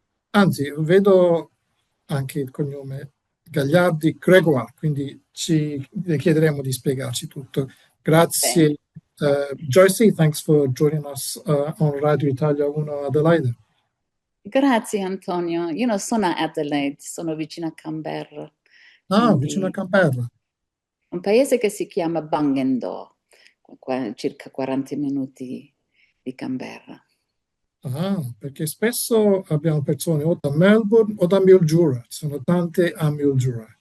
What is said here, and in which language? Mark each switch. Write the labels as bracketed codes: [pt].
[it] Anzi, vedo anche il cognome Gagliardi, Gregoire, quindi le chiederemo di spiegarci tutto. Grazie. [en] Joyce, thanks for joining us on Radio Italia 1 Adelaide. [it] Grazie Antonio, io non sono a Adelaide, sono vicino a Canberra. Vicino a Canberra. Un paese che si chiama Bangendo, circa 40 minuti di Canberra. Perché spesso abbiamo persone o da Melbourne o da Mildura, sono tante a Mildura.